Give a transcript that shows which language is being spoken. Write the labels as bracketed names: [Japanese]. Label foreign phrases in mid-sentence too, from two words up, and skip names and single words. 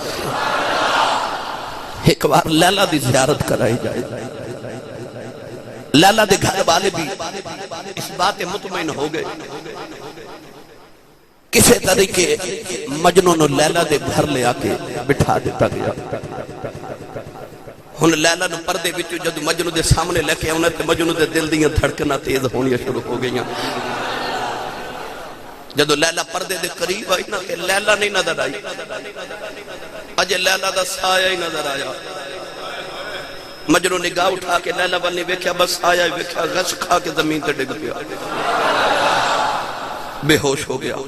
[Punjabi] ایک بار لیلہ دی زیارت کرائی جائے. لیلہ دے گھر والے بھی اس بات مطمئن ہو گئے. کسے طریقے مجنون لیلہ دے گھر لے آکے بٹھا دیتا گیا. ہن لیلہ نو پردے وچوں جدو مجنو دے سامنے لے کے آنا تے مجنو دے دل دیاں دھڑکنا تیز ہونی شروع ہو گئیاں. جدو لیلہ پردے دے قریب آئی نا تے لیلہ نہیں نظر آئی اجے لیلہ دا سایہ ہی نظر آیا. مجنو نگاہ اٹھا کے لیلہ والنی ویکھیا بس سایہ ہی ویکھیا غش کھا کے زمین تے ڈگ پیا بے ہوش ہو گیا.